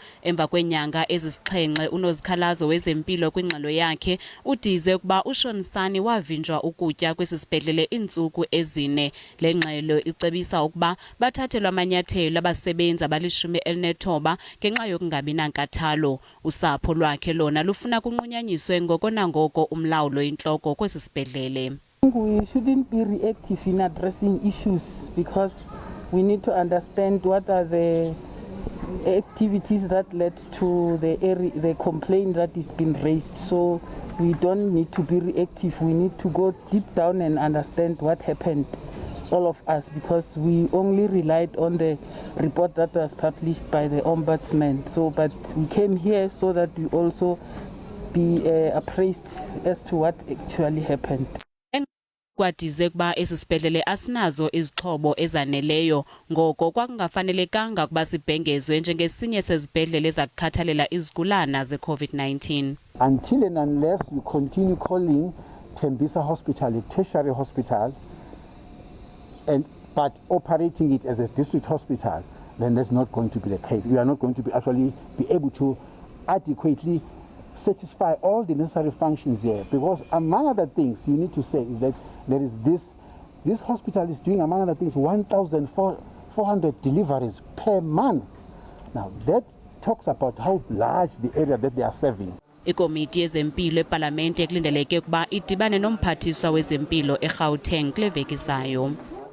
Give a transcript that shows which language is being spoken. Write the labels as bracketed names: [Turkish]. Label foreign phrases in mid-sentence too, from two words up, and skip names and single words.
[Xhosa] Emva kweenyanga ezisixhenxe unozikhalazo wezempilo kwingxelo yakhe udize ukuba uShonisani wavinjwa ukutya kwesibhedlele iintsuku ezine. Le ngxelo icebisa ukuba bathathelwe amanyathelo abasebenzi abali-19 ngenxa yokungabi nankathalo. Usapho lwakhe lona lufuna kunqunyanyiswe ngoko nangoko umlawulo intloko kwesi sibhedlele. [English] We shouldn't be reactive in addressing issues because we need to understand what are the activities that led to the complaint that is been raised. So we don't need to be reactive. We need to go deep down and understand what happened, all of us, because we only relied on the report that was published by the Ombudsman. So, but we came here so that we also be appraised as to what actually happened. [Xhosa] Kwadize kuba esibhedlele asinazo izixhobo ezaneleyo ngoko kwakungafanelekanga ukuba sibhengezwe njengesinye sezibhedlele ezakukhathalela izigulana ze-COVID-19. [English] Until and unless you continue calling Thembisa Hospital a tertiary hospital but operating it as a district hospital, then that's not going to be the case. We are not going to actually be able to adequately satisfy all the necessary functions there, because among other things you need to say is that there is this hospital is doing, among other things, 1,400 deliveries per month. Now that talks about how large the area that they are serving. [Xhosa] Ikomiti yezempilo epalamente kulindeleke ukuba idibane nomphathiswa wezempilo eGauteng kule veki zayo.